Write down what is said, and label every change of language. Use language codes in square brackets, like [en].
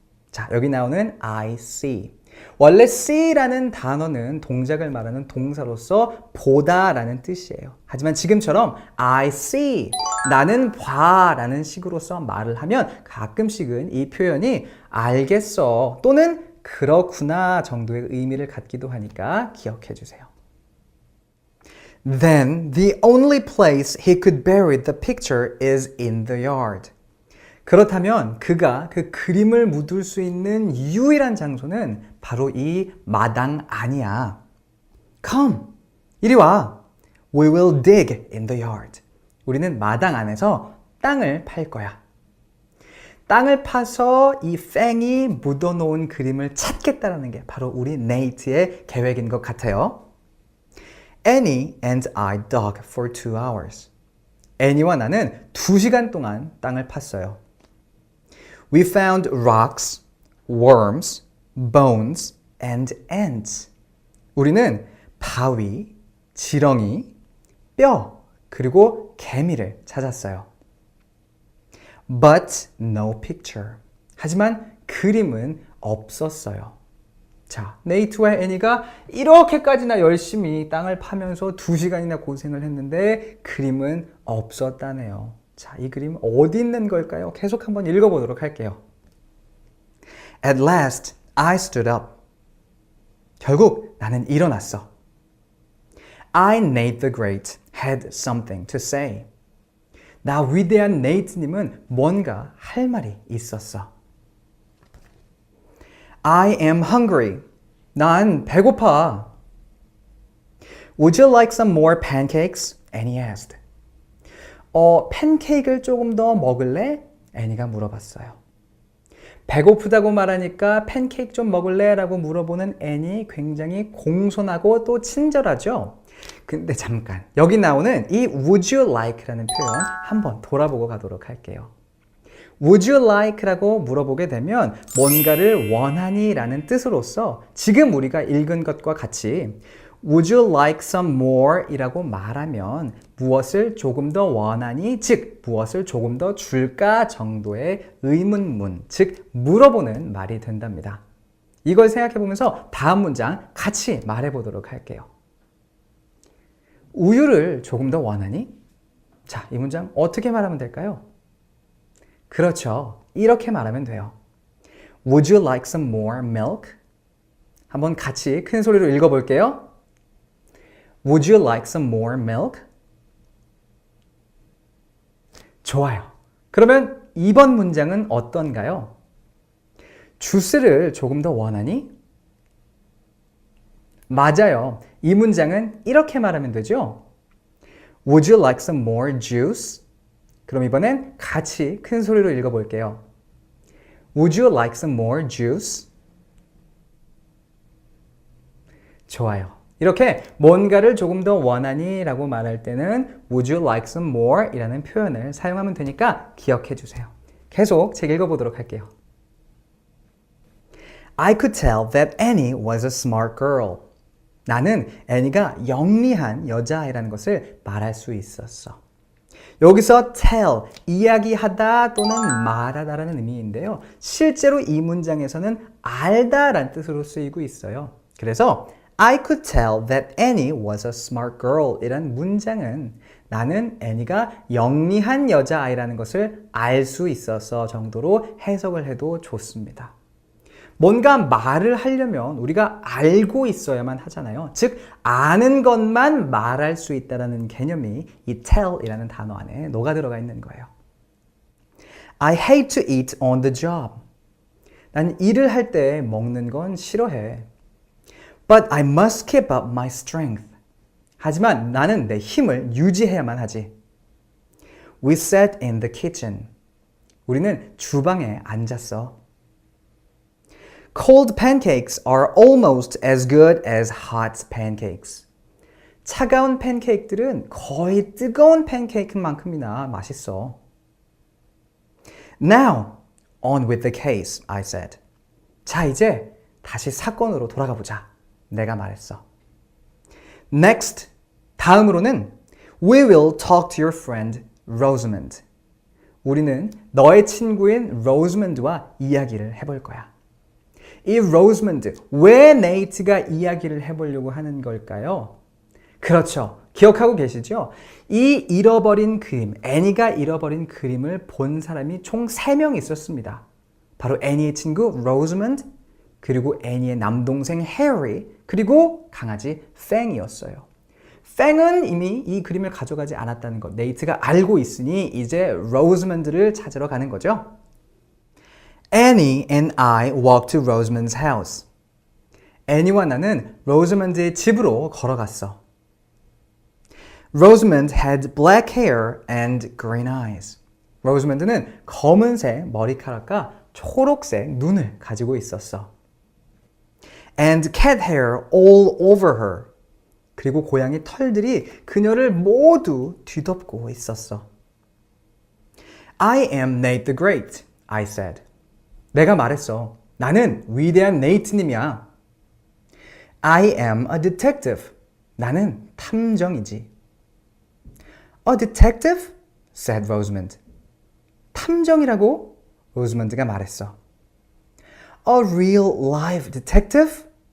[ko] 자, 여기 나오는 [en] I see. [ko] 원래 see라는 단어는 동작을 말하는 동사로서 보다라는 뜻이에요. 하지만 지금처럼 [en] I see, [ko] 나는 봐라는 식으로서 말을 하면 가끔씩은 이 표현이 알겠어 또는 그렇구나 정도의 의미를 갖기도 하니까 기억해 주세요. [en] Then the only place he could bury the picture is in the yard. [ko] 그렇다면 그가 그 그림을 묻을 수 있는 유일한 장소는 바로 이 마당 아니야. [en] Come, [ko] 이리 와. [en] We will dig in the yard. [ko] 우리는 마당 안에서 땅을 팔 거야. 땅을 파서 이 팽이 묻어놓은 그림을 찾겠다라는 게 바로 우리 네이트의 계획인 것 같아요. [en] Annie and I dug for 2 hours. [ko] 애니와 나는 2시간 동안 땅을 팠어요. [en] We found rocks, worms, bones, and ants. [ko] 우리는 바위, 지렁이, 뼈, 그리고 개미를 찾았어요. [en] But no picture. [ko] 하지만 그림은 없었어요. 자, 네이트와 애니가 이렇게까지나 열심히 땅을 파면서 2시간이나 고생을 했는데 그림은 없었다네요. 자, 이 그림 어디 있는 걸까요? 계속 한번 읽어보도록 할게요. [en] At last, I stood up. [ko] 결국 나는 일어났어. [en] I, Nate the Great, had something to say. [ko] 나 위대한 네이트님은 뭔가 할 말이 있었어. [en] I am hungry. [ko] 난 배고파. [en] Would you like some more pancakes? Annie asked. [ko] 팬케이크를 조금 더 먹을래? 애니가 물어봤어요. 배고프다고 말하니까 팬케이크 좀 먹을래? 라고 물어보는 애니 굉장히 공손하고 또 친절하죠? 근데 잠깐, 여기 나오는 이 [en] would you like [ko] 라는 표현 한번 돌아보고 가도록 할게요. [en] Would you like? [ko] 라고 물어보게 되면 뭔가를 원하니? 라는 뜻으로서 지금 우리가 읽은 것과 같이 [en] Would you like some more? [ko] 이라고 말하면 무엇을 조금 더 원하니? 즉 무엇을 조금 더 줄까? 정도의 의문문, 즉 물어보는 말이 된답니다. 이걸 생각해 보면서 다음 문장 같이 말해 보도록 할게요. 우유를 조금 더 원하니? 자, 이 문장 어떻게 말하면 될까요? 그렇죠. 이렇게 말하면 돼요. [en] Would you like some more milk? [ko] 한번 같이 큰 소리로 읽어볼게요. [en] Would you like some more milk? [ko] 좋아요. 그러면 이번 문장은 어떤가요? 주스를 조금 더 원하니? 맞아요. 이 문장은 이렇게 말하면 되죠. [en] Would you like some more juice? [ko] 그럼 이번엔 같이 큰 소리로 읽어볼게요. [en] Would you like some more juice? [ko] 좋아요. 이렇게 뭔가를 조금 더 원하니? 라고 말할 때는 [en] Would you like some more? [ko] 이라는 표현을 사용하면 되니까 기억해 주세요. 계속 책 읽어보도록 할게요. [en] I could tell that Annie was a smart girl. [ko] 나는 애니가 영리한 여자아이라는 것을 말할 수 있었어. 여기서 tell, 이야기하다 또는 말하다라는 의미인데요. 실제로 이 문장에서는 알다라는 뜻으로 쓰이고 있어요. 그래서 [en] I could tell that Annie was a smart girl [ko] 이란 문장은 나는 애니가 영리한 여자아이라는 것을 알 수 있어서 정도로 해석을 해도 좋습니다. 뭔가 말을 하려면 우리가 알고 있어야만 하잖아요. 즉 아는 것만 말할 수 있다는 개념이 이 tell이라는 단어 안에 녹아 들어가 있는 거예요. [en] I hate to eat on the job. [ko] 난 일을 할 때 먹는 건 싫어해. [en] But I must keep up my strength. [ko] 하지만 나는 내 힘을 유지해야만 하지. [en] We sat in the kitchen. [ko] 우리는 주방에 앉았어. [en] Cold pancakes are almost as good as hot pancakes. [ko] 차가운 팬케이크들은 거의 뜨거운 팬케이크만큼이나 맛있어. [en] Now, on with the case, I said. [ko] 자, 이제 다시 사건으로 돌아가 보자. 내가 말했어. [en] Next, [ko] 다음으로는 [en] We will talk to your friend Rosamond. [ko] 우리는 너의 친구인 로즈먼드와 이야기를 해볼 거야. 이 로즈먼드, 왜 네이트가 이야기를 해보려고 하는 걸까요? 그렇죠. 기억하고 계시죠? 이 잃어버린 그림, 애니가 잃어버린 그림을 본 사람이 총 3명 있었습니다. 바로 애니의 친구 로즈먼드, 그리고 애니의 남동생 해리, 그리고 강아지 팽이었어요. 팽은 이미 이 그림을 가져가지 않았다는 것 네이트가 알고 있으니 이제 로즈먼드를 찾으러 가는 거죠. [en] Annie and I walked to Rosamond's house. [ko] 애니와 나는 로즈먼드의 집으로 걸어갔어. [en] Rosamond had black hair and green eyes. [ko] 로즈먼드는 검은색 머리카락과 초록색 눈을 가지고 있었어. [en] And cat hair all over her. [ko] 그리고 고양이 털들이 그녀를 모두 뒤덮고 있었어. [en] I am Nate the Great, I said. [ko] 내가 말했어. 나는 위대한 네이트님이야. [en] I am a detective. [ko] 나는 탐정이지. [en] A detective? said Rosamond. [ko] 탐정이라고? 로즈먼드가 말했어. [en] A real live detective?